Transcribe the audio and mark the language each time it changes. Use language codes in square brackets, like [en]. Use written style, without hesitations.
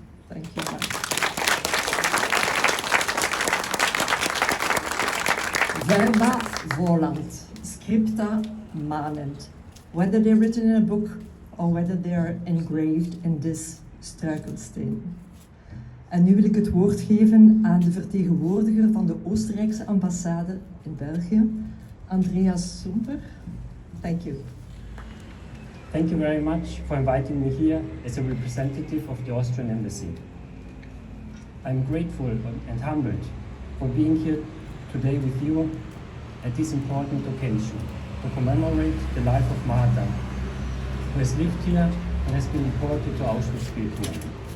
[en] Thank you, Marc. [la] Verba volant, scripta manent. [en] Whether they're written in a book or whether they're engraved in this struikelsteen. [nl] En nu wil ik het woord geven aan de vertegenwoordiger van de Oostenrijkse ambassade in België, Andreas Sumper. [en] Thank you. Thank you very much for inviting me here as a representative of the Austrian Embassy. I'm grateful and humbled for being here today with you at this important occasion to commemorate the life of Martha, who has lived here and has been deported to Auschwitz-Birkenau.